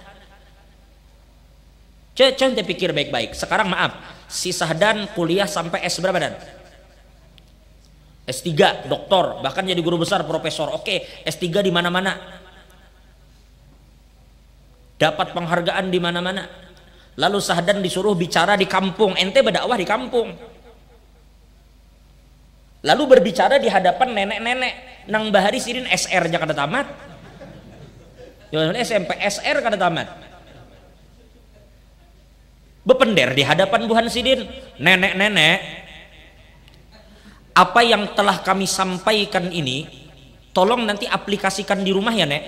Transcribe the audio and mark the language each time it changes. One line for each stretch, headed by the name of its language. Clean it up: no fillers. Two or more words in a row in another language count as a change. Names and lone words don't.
Indonesian: Coba pikir baik-baik. Sekarang maaf, si Sahdan kuliah sampai S berapa dan? S3, doktor, bahkan jadi guru besar, profesor. Oke, S3 di mana-mana. Dapat penghargaan di mana-mana. Lalu Sahdan disuruh bicara di kampung, ente berdakwah di kampung.
Banjar: Lalu berbicara di hadapan nenek-nenek, nang bahari sirin SR aja kada tamat. SMP SR kada tamat.
Indonesian: Bepender di hadapan Buhan Sidin, nenek-nenek, apa yang telah kami sampaikan ini tolong nanti aplikasikan di rumah ya nek.